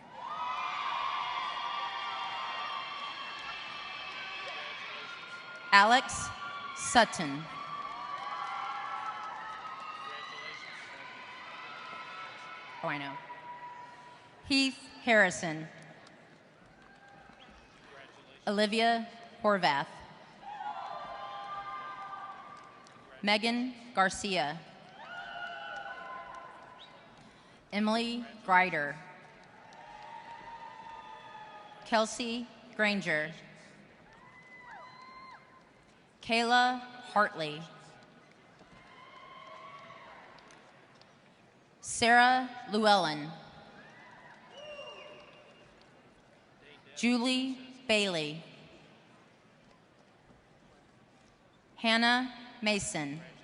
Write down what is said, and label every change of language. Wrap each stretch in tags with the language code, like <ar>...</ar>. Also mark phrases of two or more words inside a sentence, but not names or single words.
<en>Alex Sutton. Oh, I know. Heath Harrison. Olivia Horvath. Megan Garcia. Emily Greider. Kelsey Granger. Kayla Hartley. Sarah Llewellyn. Julie Bailey. Hannah Mason.</en>